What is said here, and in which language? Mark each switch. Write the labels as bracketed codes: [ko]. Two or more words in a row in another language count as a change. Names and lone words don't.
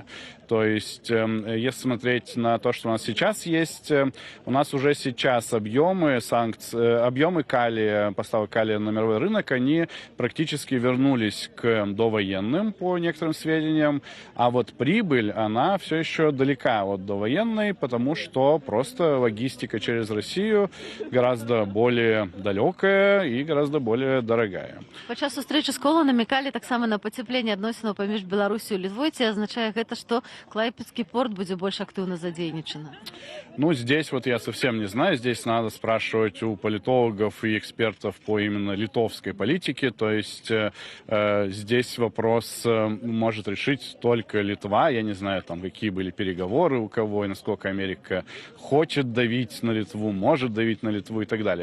[ru] То есть, если смотреть на то, что у нас сейчас есть, у нас уже сейчас объемы санкций, объемы калия, поставок калия на мировой рынок, они практически вернулись к довоенным, по некоторым сведениям, а вот прибыль, она все еще далека от довоенной, потому что просто логистика через Россию гораздо более далекая и гораздо более дорогая. [be] Падчас сустрэчы з Кола намекалі таксама на пацяпленне адносінаў паміж Беларусью і Літвой. Ці азначае гэта, што Клайпедскі порт [ru] будет больше активно задействован? Ну, здесь вот я совсем не знаю. Здесь надо спрашивать у политологов и экспертов по именно литовской политике. То есть здесь вопрос может решить только Литва. Я не знаю, там, какие были переговоры у кого и насколько Америка хочет давить на Литву, может давить на Литву и так далее.